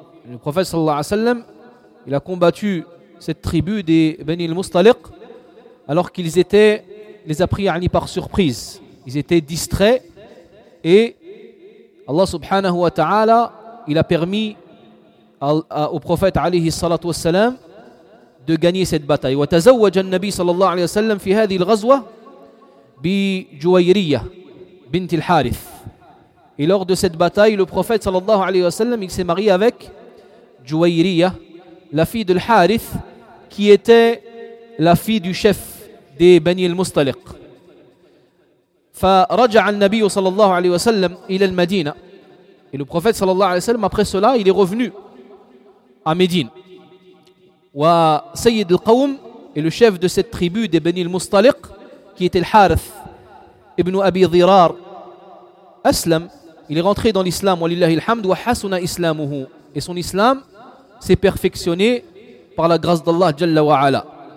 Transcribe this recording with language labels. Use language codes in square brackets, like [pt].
[fr] Le prophète sallallahu alayhi wa sallam, il a combattu cette tribu des Bani al-Mustaliq alors qu'ils étaient, les a pris yani par surprise. Ils étaient distraits et Allah subhanahu wa ta'ala, il a permis au prophète alayhi salatu wa sallam de gagner cette bataille. [ar] وتزوج النبي صلى الله عليه وسلم في هذه الغزوة بجويرية بنت الحارث. [fr] Et lors de cette bataille, le prophète صلى الله عليه وسلم il s'est marié avec جويرية, la fille de الحارث, qui était la fille du chef des بني المصطلق. [ar] فرجع النبي صلى الله عليه وسلم إلى المدينة. [fr] Et le prophète صلى الله عليه وسلم après cela il est revenu à Médine. [ar] وسيد القوم [fr] et le chef de cette tribu des Bani al-Mustaliq qui était al-Harith ibn Abi Dhirar [ar] aslam, [fr] il est rentré dans l'islam [ar] walillahi alhamd wa hasuna islamuhu, [fr] et son islam s'est perfectionné par la grâce d'Allah jalla wa ala.